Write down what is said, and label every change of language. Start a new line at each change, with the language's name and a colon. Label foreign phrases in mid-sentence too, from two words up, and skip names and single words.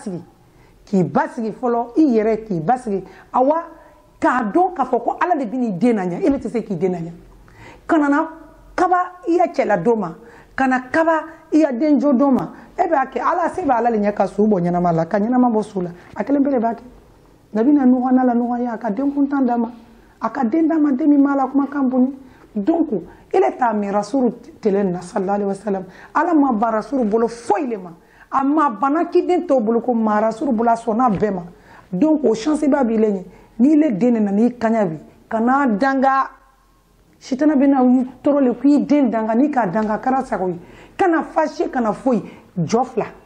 Bambara: basigi fɔlɔ i yɛrɛ k'i basigi awa k'a dɔn k'a fɔ ko ala de bɛ n'i den na ɲɛ e le tɛ se k'i den na ɲɛ kana na kaba i ya cɛla don ma kana kaba i ya denjo don ma e b'a kɛ ala se b'a ala le ɲɛ ka su bɔ ɲɛnama la ka ɲɛnama bɔ su la a kelen bɛɛ de b'a kɛ nabi na nuhɔ n'a la nuhɔ ye a ka den kuntan d'a ma a ka den d'a ma den min b'a la kumakan bonya donc ele t'a mi rasulu tele na
Arabic: صلى الله عليه وسلم
Bambara: ala ma ban rasulu bolo foyi le ma a ma bana k'i den t'o bolo ko ma rasulu bolo a sɔnna bɛɛ ma donc o chance b'a b'i le ɲɛ n'i le den na n'i kaɲa bi kana danga sitana bɛ na tɔɔrɔ le k'i den danga n'i k'a danga kɛra sago ye kana fâché kana foyi jɔ fila